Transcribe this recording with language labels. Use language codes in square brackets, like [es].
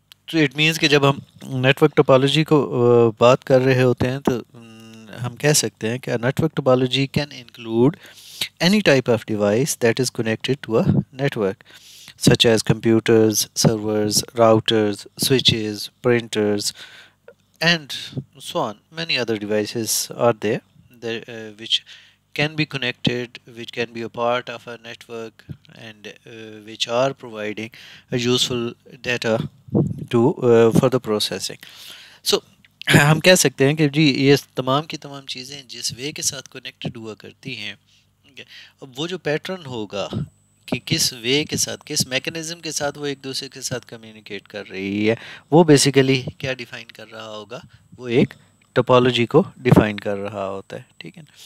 [hi] तो it means कि जब हम नेटवर्क टोपोलॉजी को बात कर रहे होते हैं तो हम कह सकते हैं कि [en] Network topology can include any type of device that is connected to a network, such as computers, servers, routers, switches, printers, and so on. Many other devices are there, which can be connected, which can be a part of a network, and which are providing a useful data to for the processing. [hi] So हम कह सकते हैं कि जी ये तमाम की तमाम चीज़ें जिस वे के साथ कनेक्टेड हुआ करती हैं, ठीक है, अब वो जो पैटर्न होगा कि किस वे के साथ, किस मैकेनिज्म के साथ वो एक दूसरे के साथ कम्युनिकेट कर रही है, वो बेसिकली क्या डिफाइन कर रहा होगा, वो एक टोपोलॉजी को डिफाइन कर रहा होता है, ठीक है।